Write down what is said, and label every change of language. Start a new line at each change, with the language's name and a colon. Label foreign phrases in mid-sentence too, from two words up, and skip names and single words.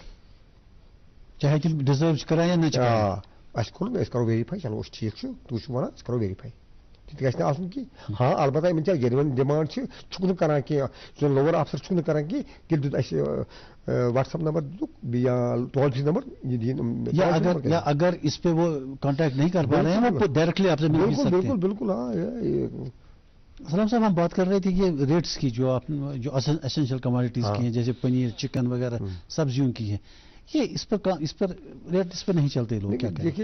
Kashmiri: چاہے تِم ڈِزٲرو چھِ کران یا نہ چھِ اَسہِ کوٚرُن أسۍ کرو ویرِفاے چلو أسۍ ٹھیٖک چھُ تُہۍ چھِو وَنان أسۍ کرو ویرِفاے تِتہِ گژھِ نہٕ آسُن کینٛہہ ہاں البتہ یِمن چھا جینوَن ڈِمانڈ چھُکھ نہٕ کران کینٛہہ سُہ لوور آفسر چھُکھ نہٕ کران کینٛہہ تیٚلہِ دیُت اَسہِ واٹس ایپ نمبر دِتُکھ بیٚیہِ یا
English: toll free number
Kashmiri: یہ دِیِن
Urdu: یا اگر اس پہ وہ کانٹیکٹ نہیں کر پا رہے ہیں وہ ڈائریکٹلی آپ سے مل سکتے ہیں بالکل بالکل ہاں سلام صاحب ہم بات کر رہے تھے کہ ریٹس کی جو
English: essential commodities
Urdu: کی ہیں جیسے پنیر چکن وغیرہ سبزیوں کی ہے یہ اس پر ریٹ اس پر نہیں چلتے لوگ کیا کہیں